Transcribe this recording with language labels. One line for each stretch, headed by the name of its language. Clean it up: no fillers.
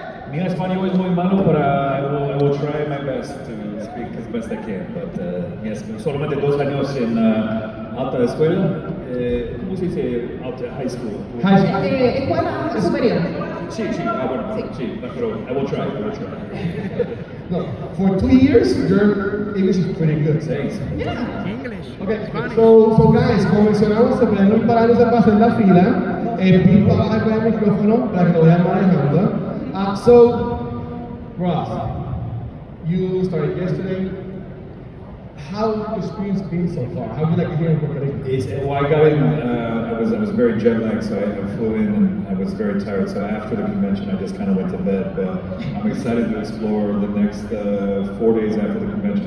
Spanish: Mi español es muy malo, pero
English: I will try my best to speak as best I can. But yes,
Spanish: solamente 2 años en alta escuela. ¿Cómo se dice alta high school?
English: High school.
Spanish: Escuela superior. Sí, bueno, sí, pero
English: I will try. No, for 2 years, your English is pretty good. Thanks. Yeah. Okay, so guys,
Spanish: como mencionamos, se pueden ir parándose para hacer la fila. El Pete va a bajar con el micrófono para que lo vayan manejando.
English: So, Ross, you started yesterday. How has the experience been so far? How do you like it here in Puerto Rico? Well, I got in. I was very jet lagged, so I flew in and I was very tired. So after the convention, I just kind of went to bed. But I'm excited to explore the next 4 days after the convention.